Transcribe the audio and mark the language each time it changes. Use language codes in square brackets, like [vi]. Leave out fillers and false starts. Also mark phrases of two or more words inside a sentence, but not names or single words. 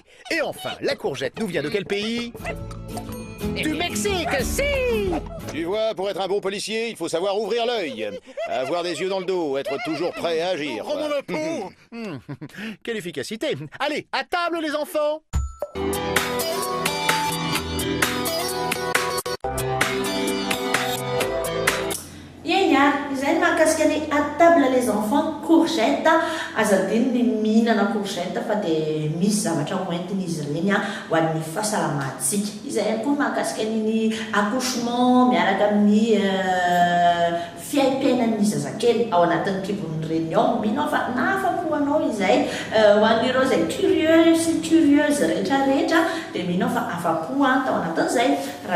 [fr] Et enfin, la courgette nous vient de quel pays? Du Mexique, si. Tu vois, pour être un bon policier, il faut savoir ouvrir l'œil, avoir des yeux dans le dos, être toujours prêt à agir. Oh mon peau. Quelle efficacité. Allez, à table les enfants. [mg] Izay mahakasika ny [fr] à table les enfants [mg] courgette azadiny ny mihinana courgette fa dia misy zavatra hoentiny izy ireny ho an'ny fahasalamantsika. Izay ihany koa mahakasika ny accouchement miaraka amin'ny fiaim-piainan'ny zazakely ao anatin'ny kibon'ny réunion mino fa nafapo anao izay ho an'ireo zay curieux sy curieuse rehetrarehetra dia mino fa afapo tao anatin'izay raha